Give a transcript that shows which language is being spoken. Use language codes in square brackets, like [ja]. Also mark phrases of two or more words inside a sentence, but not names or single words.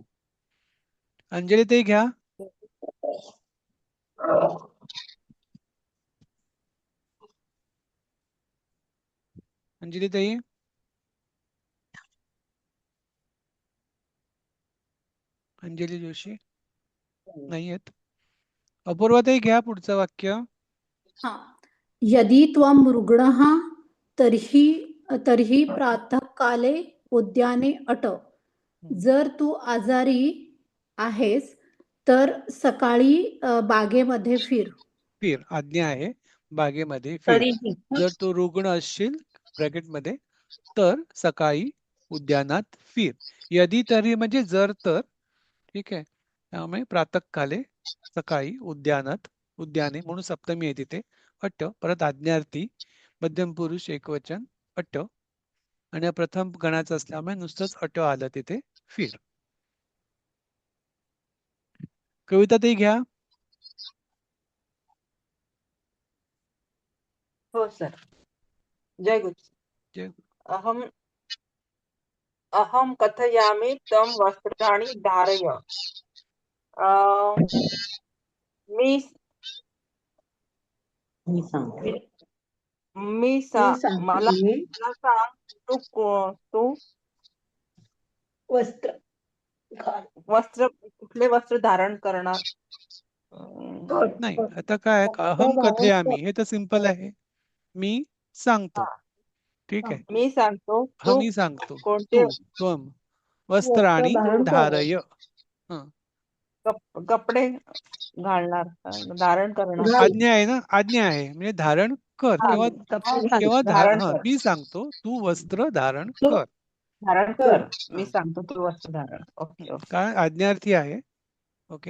[mr] अंजली ताई घ्या. अंजली ताई. अंजली जोशी नाही आहेत. अपूर्वाताई घ्या पुढचं वाक्य. हा. [sa] यदि त्वं रुग्णः तर्हि तर्हि प्रातःकाले उद्याने अट. [mr] जर तू आजारी आहेस तर सकाळी बागेमध्ये फिर. फिर आज्ञा आहे. बागेमध्ये फिर. तरीही जर तू रुग्ण असशील ब्रॅकेटमध्ये तर सकाळी उद्यानात फिर. यदि तरी म्हणजे जर तर. ठीक आहे, त्यामुळे प्रातःकाले सकाळी उद्यानात, उद्याने म्हणून सप्तमी आहे तिथे. अट परत आज्ञार्थी मध्यम पुरुष एकवचन अट. आणि या प्रथम गणाचं असल्यामुळे नुसतंच अट आलं तिथे फिर. कविता ताई घ्या. हो सर. जय गुरु. जय [sa] अहम अहम कथयामि तं वस्त्राणि धारय. [mr] मी मला सांग तू कुठले वस्त्र धारण करणार? नाही, आता काय [sa] अहम कथयामी [mr] हे तर सिंपल आहे. मी सांगतो. ठीक आहे. मी सांगतो. हा मी सांगतो. कोणते [sa] तू त्वम वस्त्राणि धारय. [mr] कपडे घालणार, धारण करणार. आज्ञा आहे ना, आज्ञा आहे म्हणजे धारण कर किंवा मी सांगतो तू वस्त्र धारण कर. धारण कर. मी सांगतो तू वस्त्र धारण. [en] okay okay. [mr] काय आज्ञार्थी आहे. ओके.